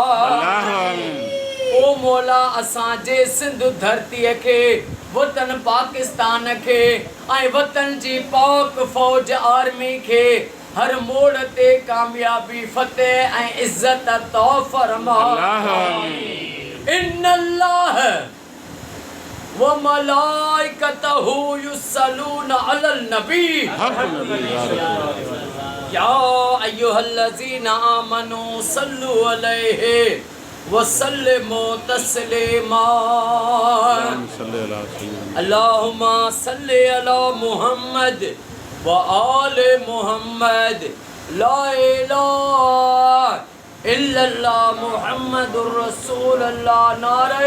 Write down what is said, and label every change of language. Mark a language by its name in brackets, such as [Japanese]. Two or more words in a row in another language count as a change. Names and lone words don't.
[Sindhi] ओ मौला असांजे सिंध धरतीअ खे वतन पाकिस्तान खे ऐं वतन जी पाक फ़ौज आर्मी खे हर मोड़ ते कामयाबी फतेह ऐं इज़्ज़त अता फरमा। [Arabic] إن الله وملائكته يصلون على النبي يا أيها الذين آمنوا صلوا عليه وسلموا تسليما. اللهم صل على محمد وآل محمد. لا إله إلا الله محمد رسول الله.